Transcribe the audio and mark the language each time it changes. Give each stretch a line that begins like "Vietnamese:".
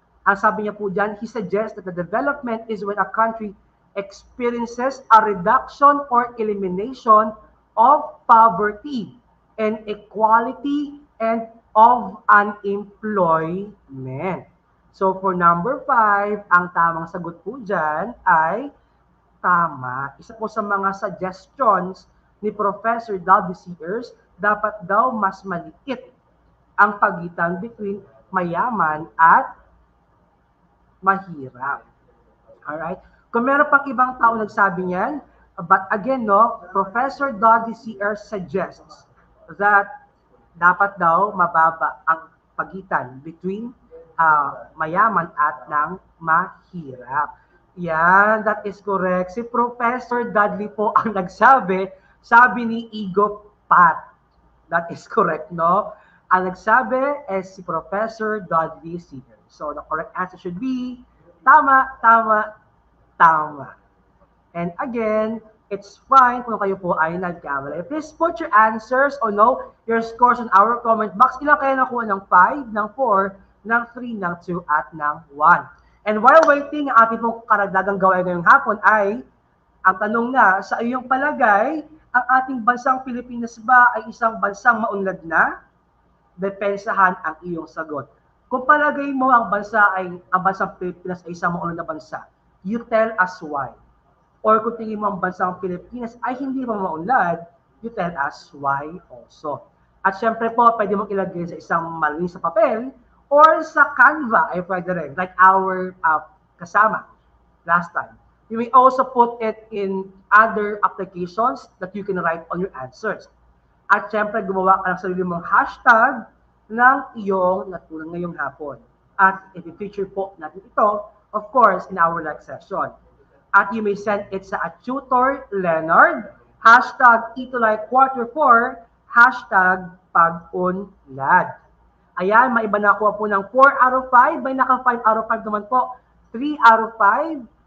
Filipino: Ang sabi niya po dyan,
English: he suggests that the development is when a country experiences a reduction or elimination of poverty and equality and of unemployment. So for number 5,
Filipino: ang tamang sagot po dyan ay tama. Isa po sa mga suggestions ni Professor Dudley Sears, dapat daw mas maliit ang pagitan between mayaman at mahirap. Alright? Kung meron pang ibang tao nagsabi niyan,
English: but again, no, Professor Dudley Sears suggests that
Filipino: dapat daw mababa ang pagitan between mayaman at ng mahirap. Yan,
English: that is correct.
Filipino: Si Professor Dudley po ang nagsabi, sabi ni Igo Pat.
English: That is correct, no?
Filipino: Ang nagsabi
English: is si Professor Dudley Sears. So the correct answer should be tama, tama, tama. And again, it's fine
Filipino: kung kayo po ay nagkamali.
English: Please put your answers or no, your scores on our comment box.
Filipino: Ilan kayo nakuha ng 5, ng 4, ng 3, ng 2, at ng 1. And while waiting, ang ating pong karagdagang gawain ngayong hapon ay, ang tanong na, sa iyong palagay, ang ating bansang Pilipinas ba ay isang bansang maunlad na? Depensahan ang iyong sagot. Kung palagay mo ang bansang Pilipinas ay isang maunlad na bansa,
English: you tell us why.
Filipino: Or kung tingin mo ang bansang Pilipinas ay hindi pa maunlad,
English: you tell us why also.
Filipino: At syempre po, pwede mong ilagay sa isang malinis sa papel or sa Canva ay pwede rin, like our kasama last time.
English: You may also put it in other applications that you can write on your answers.
Filipino: At syempre, gumawa ka ng sarili mong hashtag ng iyong natulang ngayong hapon. At i-feature po natin ito,
English: of course, in our next session. At you may send it sa Tutor Leonard, hashtag Itulay Quarter 4, hashtag Pag-unlad.
Filipino: Ayan, may iba nakuha po ng 4 out of 5, may naka 5 out of 5 naman po, 3 out of 5.